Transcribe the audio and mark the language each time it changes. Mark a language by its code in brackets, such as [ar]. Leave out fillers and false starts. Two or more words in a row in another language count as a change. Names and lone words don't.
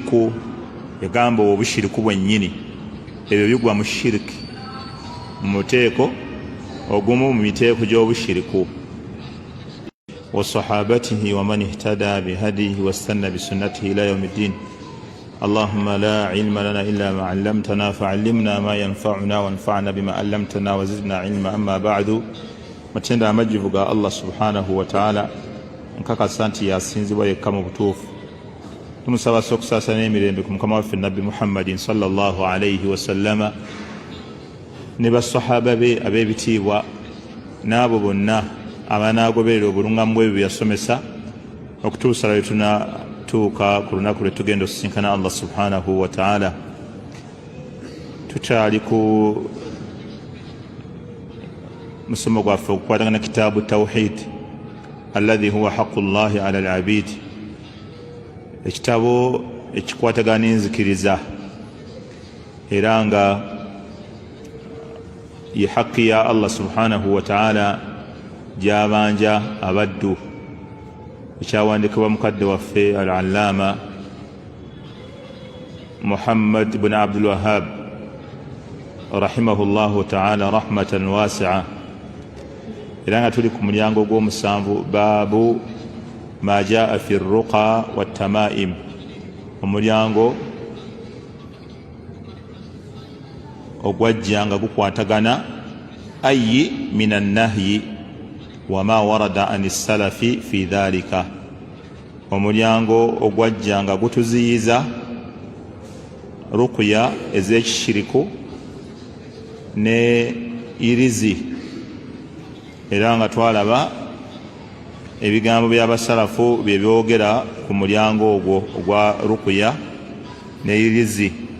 [lg] bushiriku yagamba obushiriku bwennyini ebyo bigwa mu shiriki mu muteeko ogumu mu miteeko gy'obushiriku [ar] وصحابته ومن اهتدى بهديه واستنى بسنته إلى يوم الدين اللهم لا علم لنا إلا ما علمتنا فعلمنا ما ينفعنا وانفعنا بما علمتنا وزدنا علما أما بعد [lg] matenda amajivu ga Allah [ar] سبحانه وتعالى [lg] nkaka santi yasinzibwa yekka mu butuufu tumusaba sokusasa n'emirembe ku mukama waffe nabbi Muhammadin [ar] صلى الله عليه وسلم [lg] ne basahaba be ab'ebitiibwa n'abo bonna abanaagoberera obulungamu bw'ebyo bye yasomesa okutuusa lwe tunatuuka ku lunaku lwe tugenda osisinkana Allah [ar] سبحانه وتعالى. [lg] Tukyali ku musomo gwaffe okukwatagana kitaabu tawhid [ar] الذي هو حق الله على العبيد, [lg] ekitabo ekikwatagana n'enzikiriza era nga ye haqqi ya Allah [ar] سبحانه وتعالى [lg] gyabanja abaddu, ekyawandiikibwa mukadde waffe al-allama Muhammad ibn Abdul Wahhab [ar] رحمه الله تعالى رحمة واسعة. [lg] Era nga tuli ku mulyango gw'omusanvu [ar] باب ما جاء في الرقى والتمائم, [lg] omulyango ogwajja nga gukwatagana [ar] أي من النهي وما ورد عن السلف في ذلك, [lg] omulyango ogwajja nga gutuziyiza ruqya ez'ekishiriku ne irizi, era nga twalaba ebigambo by'abasalafu bye byogera ku mulyango ogwo ogwa ruqya ne irizi,